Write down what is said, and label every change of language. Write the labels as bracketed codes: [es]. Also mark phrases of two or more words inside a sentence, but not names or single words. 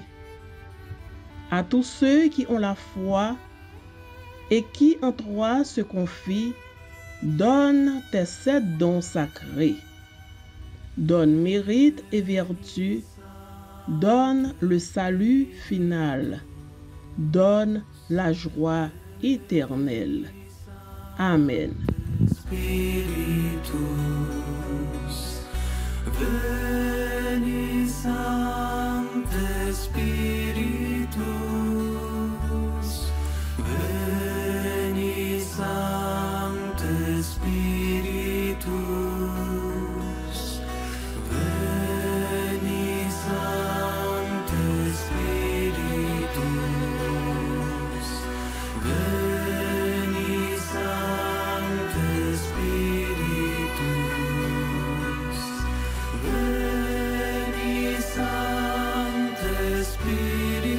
[fr] À tous ceux qui ont la foi et qui en toi se confient, donne tes 7 dons sacrés. Donne mérite et vertu, donne le salut final, donne la joie éternelle. Amen. [la] Spiritus, Veni Sancte Spiritus, Veni Sancte Spiritus, Veni Sancte Spiritus, Veni Sancte Spiritus, Veni Sancte Spiritus.